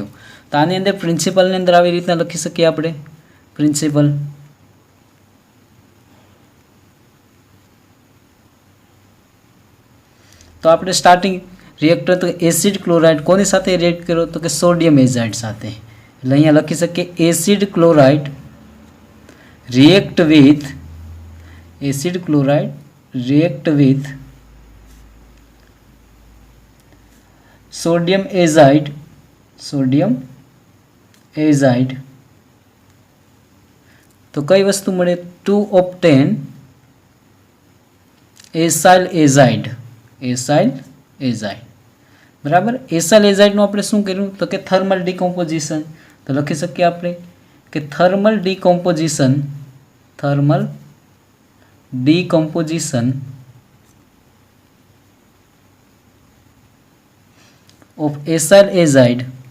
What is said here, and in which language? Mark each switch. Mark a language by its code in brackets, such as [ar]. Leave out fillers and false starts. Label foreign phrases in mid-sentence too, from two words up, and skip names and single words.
[gu] તો આની અંદર પ્રિન્સિપલની અંદર આવી રીતના લખી શકીએ આપણે પ્રિન્સિપલ। તો આપણે [en] starting reactor [gu] તો [en] acid chloride [gu] કોની સાથે રિએક્ટ કર્યો તો કે [en] sodium azide [gu] સાથે, એટલે અહીંયા લખી શકીએ [en] acid chloride react with acid chloride react with sodium azide, sodium azide। [gu] તો કઈ વસ્તુ મળે [en] to obtain acyl azide, acyl azide, [gu] બરાબર। એસાઇલ એઝાઇડનું આપણે શું કર્યું તો કે [en] thermal decomposition. [gu] તો લખી શકીએ આપણે કે [en] thermal decomposition, thermal decomposition of acyl azide.